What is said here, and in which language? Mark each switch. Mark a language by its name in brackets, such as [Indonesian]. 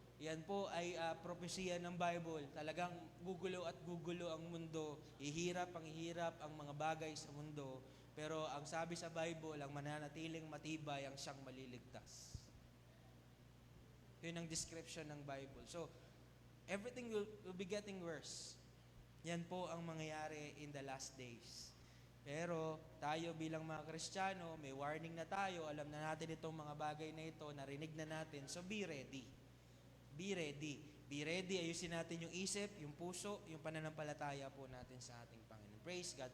[Filipino] Yan po ay propesya ng Bible. Talagang gugulo at gugulo ang mundo. Ihirap ang mga bagay sa mundo. Pero ang sabi sa Bible, ang mananatiling matibay ang siyang maliligtas. Yun ang description ng Bible. [English] So, everything will be getting worse. [Filipino] Yan po ang mangyayari [English] in the last days. [Filipino] Pero tayo bilang mga Kristiyano, may warning na tayo, alam na natin itong mga bagay na ito, narinig na natin, [English] so be ready. Be ready. Be ready, [Filipino] ayusin natin yung isip, yung puso, yung pananampalataya po natin sa ating Panginoon. [English] Praise God.